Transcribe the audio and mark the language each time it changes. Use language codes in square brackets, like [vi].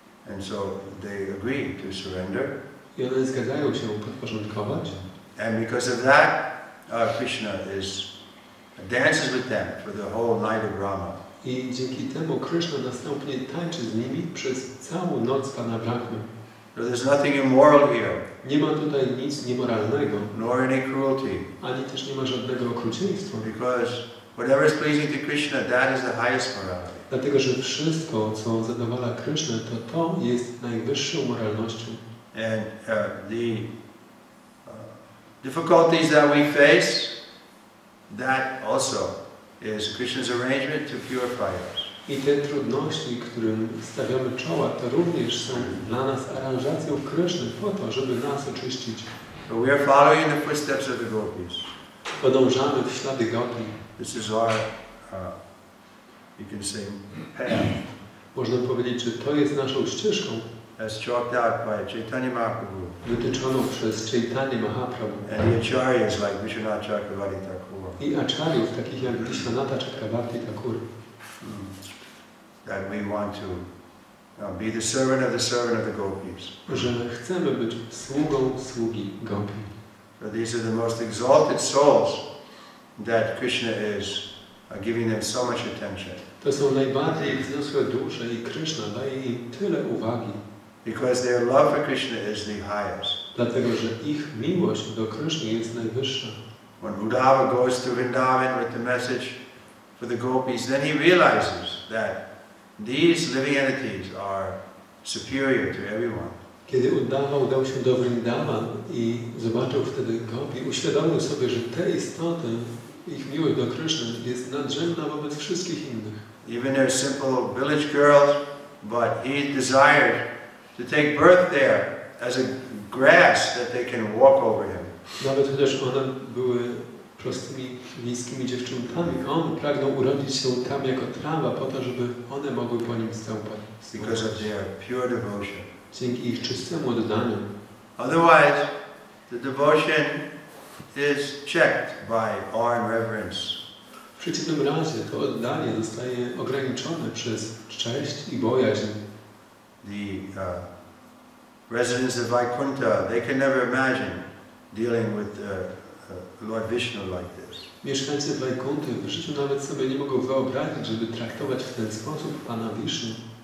[en] And so they agree to surrender. [pl] I one zgadzają się podporządkować. [en] And because of that, Krishna dances with them for the whole night of Rama. [pl] I dzięki temu Kryszna następnie tańczy z nimi przez całą noc Pana Brahmy. [en] So there's nothing immoral here. [pl] Nie ma tutaj nic niemoralnego. [en] Nor any cruelty. [pl] Ani też nie ma żadnego okrucieństwa. [en] Because whatever is pleasing to Krishna, that is the highest morality. [pl] Dlatego, że wszystko, co zadowala Krysznę, to jest najwyższą moralnością. [en] And the difficulties that we face, that also is Krishna's arrangement to purify us. [pl] I te trudności, którym stawiamy czoła, to również są dla nas aranżacją Kryszny po to, żeby nas oczyścić. [en] So we are following the footsteps of the gopis. [pl] Podążamy w ślady gopi. [en] This is our, you can say, path. [pl] Można powiedzieć, że to jest naszą ścieżką. [en] As chalked out by Chaitanya Mahaprabhu. [pl] Wytyczoną przez Chaitanya Mahaprabhu. [en] And the acharyas like Vishwanath Chakravarti Thakur. [pl] I acharyów, takich jak Vishwanatha Chakravarti Thakur. [en] That we want to be the servant of the gopis. [pl] Że chcemy być sługą sługi gopi. [en] So these are the most exalted souls that Krishna is giving them so much attention. [pl] To są najbardziej wzniosłe dusze i Krishna daje im tyle uwagi. [en] Because their love for Krishna is the highest. [pl] Dlatego, że ich miłość do Kryszny jest najwyższa. [en] When Uddhava goes to Vrindavan with the message for the gopis, then he realizes that these living entities are superior to everyone. [pl] Kiedy Uddhava udał się do Vrindavan i zobaczył wtedy gopi, uświadomił sobie, że te istoty ich miłość do Kryszny jest nadrzędna wobec wszystkich innych. [en] Even they're simple village girls, but he desired to take birth there as a grass that they can walk over him. [pl] Nawet chociaż one były prostymi miejskimi dziewczynkami, on pragnął urodzić się tam jako trawa po to, żeby one mogły po nim stąpać. [en] Because of their pure devotion. [pl] Dzięki ich czystemu oddaniu. [en] Otherwise, the devotion is checked by awe and reverence. [pl] W przeciwnym razie to oddanie zostaje ograniczone przez cześć i bojaźń. [en] The residents of Vaikuntha, they can never imagine dealing with Lord Vishnu like this. [pl] Mieszkańcy Wajkunty w życiu nawet sobie nie mogą wyobrazić, żeby traktować w ten sposób Pana Wisznu.